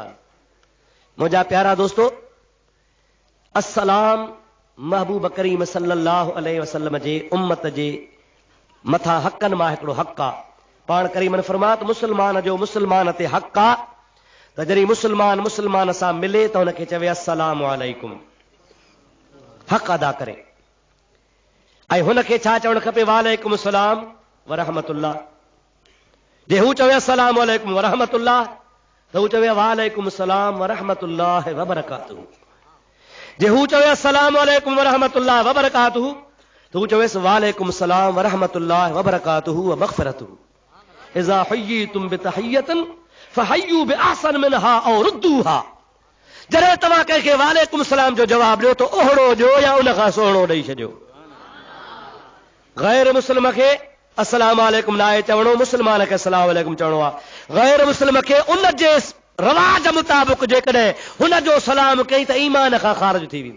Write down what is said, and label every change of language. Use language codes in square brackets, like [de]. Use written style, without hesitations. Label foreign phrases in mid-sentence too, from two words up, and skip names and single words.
[sd] मुंहिंजा प्यारा दोस्तो, अस्सलाम महबूब करीम [ar] صلى الله عليه وسلم [sd] जे उम्मत जे मथां हक़नि मां हिकिड़ो हक़ आहे। पाण करीमन फरमात मुस्लमान जो मुस्लमान ते हक़ आहे त जॾहिं मुस्लमान मुस्लमान सां मिले त हुनखे चवे [ar] السلام عليكم, [sd] हक़ अदा करे। ऐं हुनखे छा चवणु खपे? [ar] وعليكم السلام ورحمة الله. [sd] जे हू चवे [ar] السلام عليكم ورحمة الله [sd] त हू चवे [ar] وعليكم السلام ورحمة الله وبركاته. [sd] जे हू चवे [ar] السلام عليكم ورحمة الله وبركاته [sd] त हू चवेसि [ar] وعليكم السلام ورحمة الله وبركاته ومغفرته. إذا حييتم بتحية فحيوا بأحسن منها أو ردوها. [sd] जॾहिं तव्हां कंहिंखे [ar] وعليكم السلام [sd] जो जवाब ॾियो त ओहड़ो ॾियो या उन खां सुहिणो ॾेई छॾियो। गैर मुस्लिम खे [ar] السلام عليكم [sd] न आहे चवणो, मुस्लमान खे [ar] السلام عليكم [sd] चवणो आहे। गैर मुस्लिम खे उन जे रवाज मुताबिक़ जेकॾहिं हुन जो सलाम कई त ईमान खां ख़ारिज थी वेंदो।